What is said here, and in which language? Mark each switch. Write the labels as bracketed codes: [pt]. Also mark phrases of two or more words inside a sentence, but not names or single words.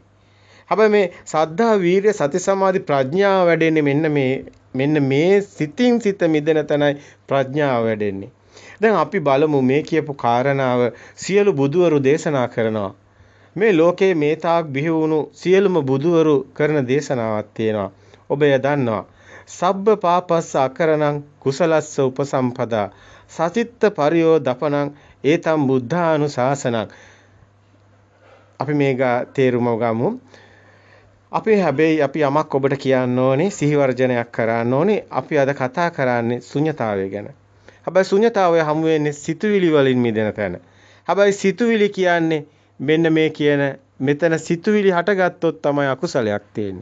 [si] හැබැයි මේ සද්ධා වීර්ය සති සමාධි ප්‍රඥාව වැඩෙන්නේ මෙන්න මේ සිතින් සිත මිදෙන තැනයි ප්‍රඥාව වැඩෙන්නේ. දැන් අපි බලමු මේ කියපු කාරණාව සියලු බුදුවරු දේශනා කරනවා. මේ ලෝකේ මේ තාක් බිහි වුණු සියලුම බුදුවරු කරන දේශනාවක් තියෙනවා. ඔබ එය දන්නවා. [pi] සබ්බ පාපස්ස අකරණං කුසලස්ස උපසම්පදා සචිත්ත පරියෝ දපනං ඒතම් බුද්ධානුශාසනං. [si] අපි මේක තේරුම ගමු. අපි යමක් ඔබට කියන්න ඕනේ සිහි වර්ජනයක් කරන්න ඕනේ. අපි අද කතා කරන්නේ ශුන්‍යතාවය ගැන. හැබැයි ශුන්‍යතාවය හමු වෙන්නේ සිතුවිලි වලින් මිදෙන තැන. හැබැයි සිතුවිලි කියන්නේ මෙන්න මේ කියන මෙතන සිතුවිලි හටගත්තොත් තමයි අකුසලයක් තියෙන්නේ.